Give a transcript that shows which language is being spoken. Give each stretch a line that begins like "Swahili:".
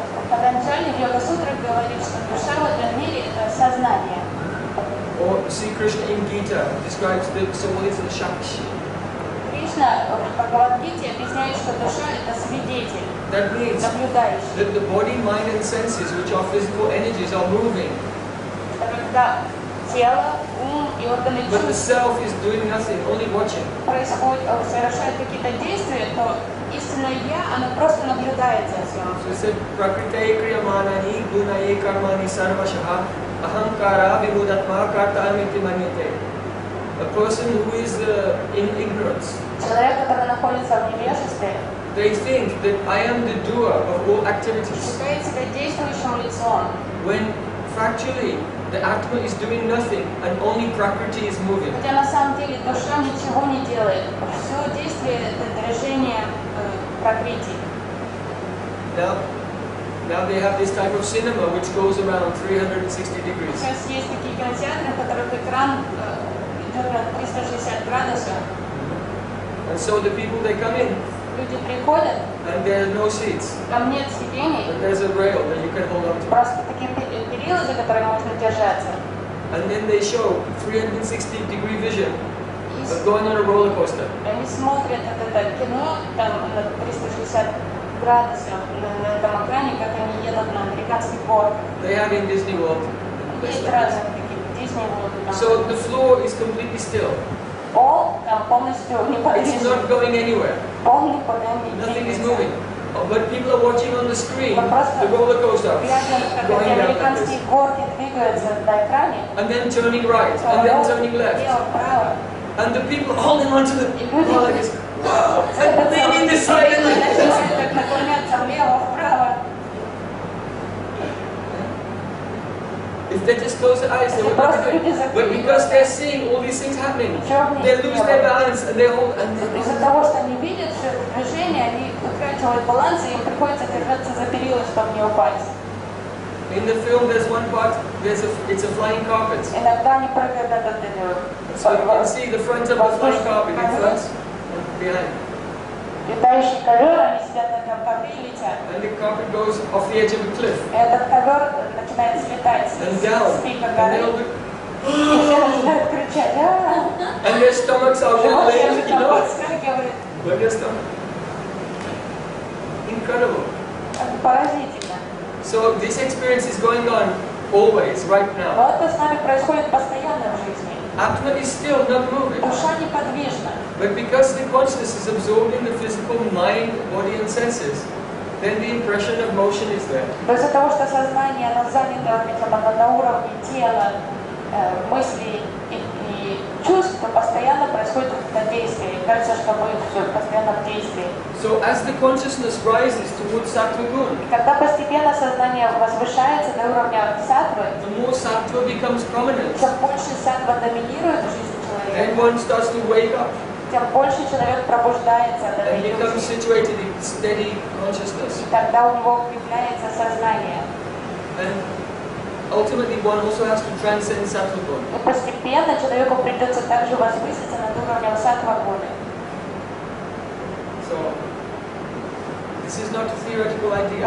Russian: Патанджали в Йога-сутрах говорит, что душа в этом мире – это сознание.
English: Or Sri Krishna in Gita describes the soul as the Shakshi.
Russian: Кришна в Бхагавад-гите объясняет, что душа – это свидетель,
English: That means
Russian: наблюдающий.
English: that the body, mind and senses, which are physical energies, are moving.
Russian: Это когда тело, ум и органы
English: But the
Russian: чувств
English: self is doing nothing, only watching.
Russian: совершают какие-то действия, то истинное «я», оно просто наблюдает за всем.
English: So he said,
Sanskrit: Prakrite kriyamanani gunaye karmani sarvashaha ahankara vimudatma kartamiti manyate.
English: A person who is in ignorance,
Russian: Человек, который находится в невежестве,
English: they think that I am the doer of all activities.
Russian: считает себя действующим лицом,
English: When factually the Atma is doing nothing and only Prakriti is moving.
Russian: хотя на самом деле душа ничего не делает. Все действие – это движение пракрити.
English: Now they have this type of cinema which goes around 360 degrees.
Russian: Сейчас есть такие кинотеатры, в которых экран идет на 360 градусов.
English: And so the people, they come in
Russian: Люди приходят,
English: and there are no seats.
Russian: там нет сидений,
English: But there's a rail that you can hold on to.
Russian: просто такие перила, за которые можно держаться.
English: And then they show 360-degree vision
Russian: И
English: of going on a roller coaster.
Russian: они смотрят это кино там на 360 градусов на этом экране, как они едут на американских горках.
English: They have in Disney World.
Russian: Есть разные такие Disney World.
English: So the floor is completely still.
Russian: Пол там полностью
English: It's
Russian: неподвижный.
English: not going anywhere.
Russian: Пол никуда не
English: Nothing is
Russian: двигается.
English: moving. But people are watching on the screen
Russian: Мы просто
English: the roller coaster
Russian: глядя, как
English: going
Russian: эти
English: down like
Russian: американские
English: this.
Russian: горки двигаются на экране,
English: And then turning right, and then turning left.
Russian: лево, вправо.
English: And the people holding onto the
Russian: И люди
English: car like this. Wow! And leaning this side and like this.
Russian: начинают как наклоняться влево, вправо.
English: If they just close their eyes, they would not do it. But because they're seeing all these things happening, they lose their balance and they hold.
Russian: Из-за того, что они видят все это движение, они утрачивают баланс, и им приходится держаться за перила, чтобы не упасть.
English: In the film, there's one part. It's a flying carpet.
Russian: Иногда они прыгают над
English: So you can see the front of the flying carpet in front and behind.
Russian: Летающий ковер, они сидят на этом ковре и летят.
English: And the carpet goes off the edge of a cliff.
Russian: Этот ковер начинает слетать с пика горы. И все начинают кричать.
English: And their stomachs are wobbling, you know. But their stomach. Incredible.
Russian: Поразительно.
English: So this experience is going on always, right now.
Russian: Но это с нами происходит постоянно в жизни.
English: Atma is still not moving.
Russian: Душа неподвижна.
English: But because the consciousness is absorbed in the physical mind, body and senses, then the impression of motion is there.
Russian: Из-за того, что сознание, оно занято, видимо, на уровне тела, мыслей и чувств, то постоянно происходит это действие. И кажется, что мы все постоянно в действии.
English: So as the consciousness rises towards Sattva Gun,
Russian: И когда постепенно сознание возвышается до уровня саттвы,
English: the more Sattva becomes prominent,
Russian: тем больше саттва доминирует в жизни человека,
English: then one starts to wake up
Russian: тем больше человек пробуждается от этой
English: and becomes
Russian: иллюзии.
English: situated in steady consciousness.
Russian: И тогда у него укрепляется сознание.
English: And ultimately one also has to transcend Sattva Gun.
Russian: И постепенно человеку придется также возвыситься над уровнем саттва-гуны.
English: So this is not a theoretical idea.